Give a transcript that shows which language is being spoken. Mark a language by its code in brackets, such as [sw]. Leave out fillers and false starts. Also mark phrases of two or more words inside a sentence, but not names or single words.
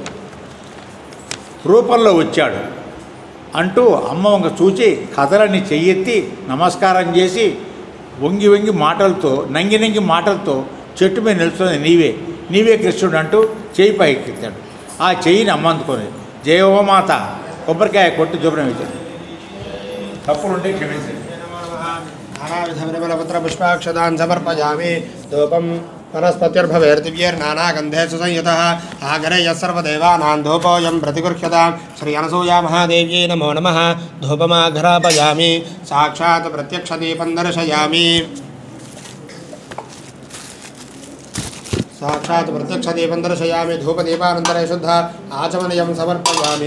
[te] రూపంలో వచ్చాడు అంటూ అమ్మ వంక చూచి కథలని చెయ్యెత్తి నమస్కారం చేసి వంగి మాటలతో నంగి మాటలతో చెట్టు మీద నిలుస్తుంది నీవే కృష్ణుడు అంటూ చెయ్యి పైకెత్తాడు. ఆ చెయ్యిని అమ్మ అందుకొని జయోమాత కొబ్బరికాయ కొట్టి దూరం ఇచ్చాడు. తప్పులుంటే క్షమించండి. [sa] నానావిధ పుష్పాక్షదాన్ సమర్పయామి. ధూపం वनस्पतिर्भवेर्दिव्यैर्नानागन्धेषु संयुतः आगरे यस्सर्वदेवानां धूपोऽयं प्रतिगृह्यतां श्री अनसूया महादेव्यै नमो नमः. धूपमाघ्रापयामि. साक्षात् प्रत्यक्षदीपं दर्शयामि. धूपदीपानन्तरे शुद्ध आचमनीयं समर्पयामि.